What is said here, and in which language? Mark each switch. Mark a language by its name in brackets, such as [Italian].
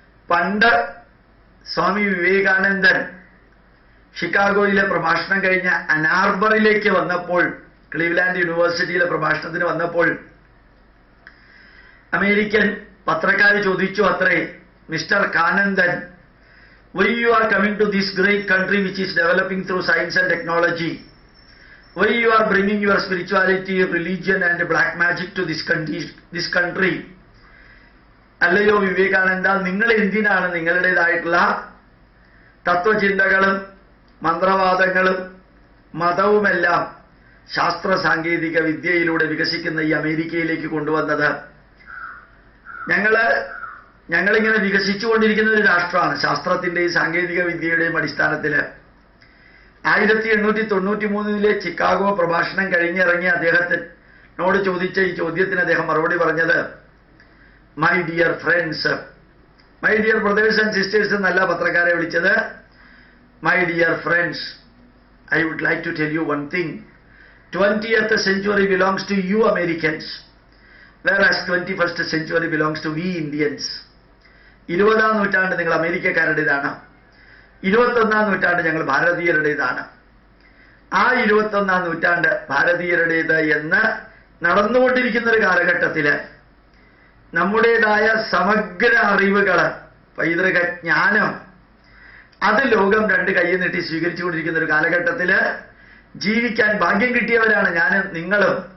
[Malayalam] പണ്ട് സ്വാമി വിവേകാനന്ദൻ ഷിക്കാഗോയിലെ പ്രഭാഷണം കഴിഞ്ഞ് അനാർബറിലേക്ക് വന്നപ്പോൾ, ക്ലീവ്ലാൻഡ് യൂണിവേഴ്സിറ്റിയിലെ പ്രഭാഷണത്തിന് വന്നപ്പോൾ അമേരിക്കൻ പത്രക്കാർ ചോദിച്ചു അത്രേ, mister കാനന്ദൻ, [English] why you are coming to this great country which is developing through science and technology? Why you are bringing your spirituality, religion and black magic to this country? [Malayalam] അല്ലയോ വിവേകാനന്ദ, നിങ്ങൾ എന്തിനാണ് നിങ്ങളുടേതായിട്ടുള്ള തത്വചിന്തകളും മന്ത്രവാദങ്ങളും മതവുമെല്ലാം ശാസ്ത്ര സാങ്കേതിക വിദ്യയിലൂടെ വികസിക്കുന്ന ഈ അമേരിക്കയിലേക്ക് കൊണ്ടുവന്നത്? ഞങ്ങളിങ്ങനെ വികസിച്ചുകൊണ്ടിരിക്കുന്ന ഒരു രാഷ്ട്രമാണ് ശാസ്ത്രത്തിന്റെയും സാങ്കേതിക വിദ്യയുടെയും അടിസ്ഥാനത്തിൽ. 1893 ചിക്കാഗോ പ്രഭാഷണം കഴിഞ്ഞിറങ്ങിയ അദ്ദേഹത്തിനോട് ചോദിച്ച ഈ ചോദ്യത്തിന് അദ്ദേഹം മറുപടി പറഞ്ഞത്, [English] my dear friends, my dear brothers and sisters [Malayalam] എന്നല്ല പത്രക്കാരെ വിളിച്ചത്, [English] My dear friends, I would like to tell you one thing. 20th century belongs to you Americans, whereas 21st century belongs to we Indians. [Malayalam] 20ാം നൂറ്റാണ്ട് നിങ്ങൾ അമേരിക്കക്കാരുടേതാണ്, 21ാം നൂറ്റാണ്ട് ഞങ്ങൾ ഭാരതീയരുടേതാണ്. ആ 21ാം നൂറ്റാണ്ട് ഭാരതീയരുടേത് എന്ന് നടന്നുകൊണ്ടിരിക്കുന്ന ഒരു കാലഘട്ടത്തിൽ നമ്മുടേതായ സമഗ്ര അറിവുകൾ, പൈതൃക ജ്ഞാനം, അത് ലോകം രണ്ട് കൈ നീട്ടി സ്വീകരിച്ചുകൊണ്ടിരിക്കുന്ന ഒരു കാലഘട്ടത്തിൽ ജീവിക്കാൻ ഭാഗ്യം കിട്ടിയവരാണ് ഞാനും നിങ്ങളും.